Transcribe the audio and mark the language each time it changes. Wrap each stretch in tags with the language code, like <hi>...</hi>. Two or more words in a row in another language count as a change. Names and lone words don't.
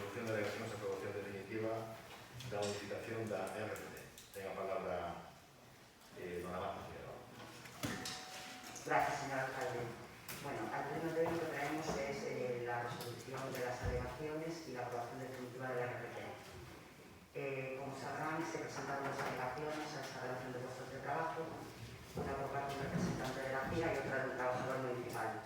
<gl>de alegacións a aprobación definitiva da modificación da RPT. Ten a palabra dona Marta Figueroa.</gl> <es>Gracias, señor alcalde. Bueno, al pleno de hoy lo que traemos es la resolución de las alegaciones y la aprobación definitiva de la RPT. Como sabrán, se presentaron dos alegaciones a esta relación de puestos de trabajo, una por parte de un representante de la FIA y otra de un trabajador municipal.</es>